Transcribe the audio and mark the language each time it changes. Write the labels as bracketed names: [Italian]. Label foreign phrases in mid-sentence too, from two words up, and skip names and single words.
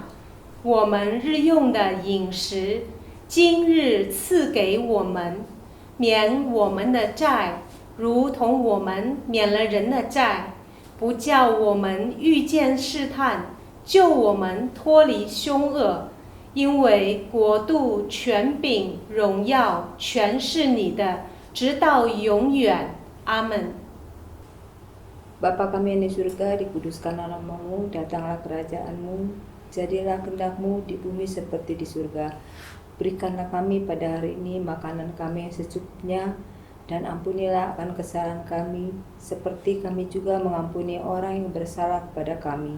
[Chinese] 我们日用的饮食，今日赐给我们，免我们的债，如同我们免了人的债，不叫我们遇见试探，救我们脱离凶恶。因为国度、权柄、荣耀，全是你的，直到永远。阿门。 [Indonesian] Bapa kami yang di surga, dikuduskanlah namamu, datanglah kerajaanmu, jadilah kehendak-mu di bumi seperti di surga. Berikanlah kami pada hari ini makanan kami yang secukupnya, dan ampunilah akan kesalahan kami, seperti kami juga mengampuni orang yang bersalah kepada kami.